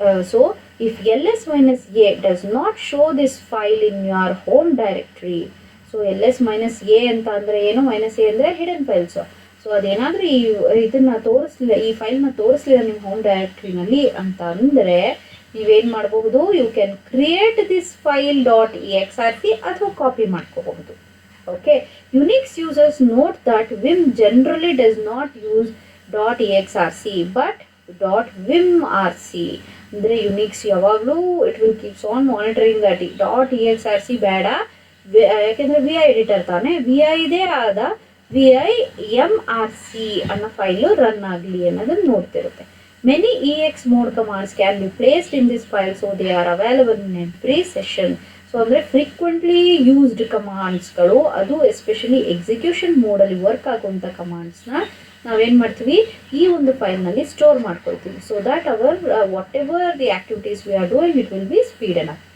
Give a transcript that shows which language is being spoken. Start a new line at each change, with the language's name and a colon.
English: So if ls-a does not show this file in your home directory, so ls-a
Kannada: ಅಂತ ಅಂದರೆ ಏನು, -a ಅಂದರೆ hidden files. So ಅದೇನಾದರೂ ಇದನ್ನು ತೋರಿಸ್ಲಿಲ್ಲ, ಈ ಫೈಲ್ನ ತೋರಿಸ್ಲಿಲ್ಲ ನಿಮ್ಮ ಹೋಮ್ ಡೈರೆಕ್ಟ್ರಿನಲ್ಲಿ ಅಂತ ಅಂದರೆ ನೀವೇನು ಮಾಡಬಹುದು,
English: you can create this file .exrc
Kannada: ಅಥವಾ ಕಾಪಿ ಮಾಡ್ಕೋಬಹುದು.
English: Okay, Unix users note that vim generally does not use .exrc but .vimrc.
Kannada: ಅಂದರೆ ಯುನಿಕ್ಸ್ ಯಾವಾಗಲೂ
English: it will keeps on monitoring that .exrc
Kannada: ಬೇಡ, ಯಾಕೆಂದರೆ ವಿ ಐ ಎಡಿಟರ್ ತಾನೆ, V I ಇದೇ ಆದ vimrc ಅನ್ನೋ ಫೈಲು ರನ್ ಆಗಲಿ ಅನ್ನೋದನ್ನು ನೋಡ್ತಿರುತ್ತೆ.
English: Many ex mode commands can be placed in this file, so they are available in every session.
Kannada: So ಅಂದರೆ frequently used ಕಮಾಂಡ್ಸ್ಗಳು, ಅದು ಎಸ್ಪೆಷಲಿ ಎಕ್ಸಿಕ್ಯೂಷನ್ ಮೋಡಲ್ಲಿ ವರ್ಕ್ ಆಗುವಂಥ ಕಮಾಂಡ್ಸ್ನ ನಾವೇನು ಮಾಡ್ತೀವಿ, ಈ ಒಂದು ಫೈಲ್ನಲ್ಲಿ ಸ್ಟೋರ್ ಮಾಡ್ಕೊಳ್ತೀವಿ.
English: So that our whatever the activities we are doing it will be speed up.